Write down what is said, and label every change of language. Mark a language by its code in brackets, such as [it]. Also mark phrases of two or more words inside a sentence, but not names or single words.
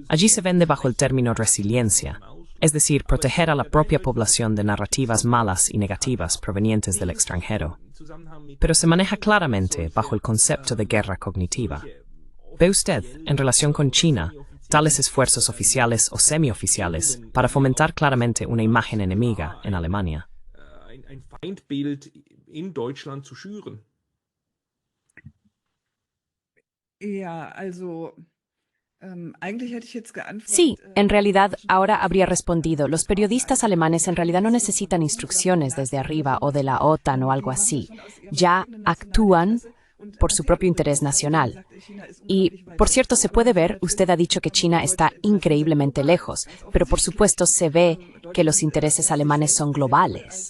[es] Allí se vende bajo el término resiliencia, es decir, proteger a la propia población de narrativas malas y negativas provenientes del extranjero. Pero se maneja claramente bajo el concepto de guerra cognitiva. ¿Ve usted, en relación con China, tales esfuerzos oficiales o semioficiales para fomentar claramente una imagen enemiga en Alemania? [de] Ein Feindbild in Deutschland zu schüren. Ja, eigentlich hätte ich jetzt geantwortet. [es] Sí, en realidad ahora habría respondido, los periodistas alemanes en realidad no necesitan instrucciones desde arriba o de la OTAN o algo así. Ya actúan por su propio interés nacional. Y, por cierto, se puede ver, usted ha dicho que China está increíblemente lejos, pero por supuesto se ve que los intereses alemanes son globales.